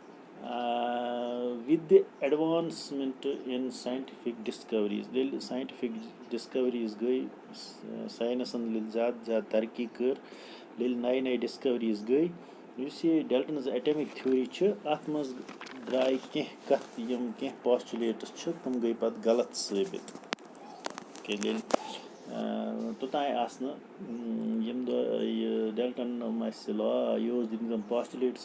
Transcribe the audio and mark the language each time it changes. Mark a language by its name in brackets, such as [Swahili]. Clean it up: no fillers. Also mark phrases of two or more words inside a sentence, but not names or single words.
[English] with the advancement in scientific discoveries [Kashmiri] ییٚلہِ [English] scientific discoveries [Kashmiri] گٔے ساینسن ییٚلہِ زیادٕ زیادٕ ترقی کٔر ییٚلہِ نَیہِ نَیہِ ڈِسکوریٖز گٔے یُس یہِ [English] Dalton's atomic theory [Kashmiri] چھِ اَتھ منٛز درٛاے کینٛہہ کَتھٕ یِم کینٛہہ پاسچُلیٹٕس چھِ تِم گٔے پَتہٕ غلط ثٲبِت کیٛازِ ییٚلہِ توٚتانۍ آسہٕ نہٕ ییٚمہِ دۄہ یہِ ڈیلٹن یِم اَسہِ لا یہِ اوس دِتمٕتۍ یِم پاسچُلیٹٕس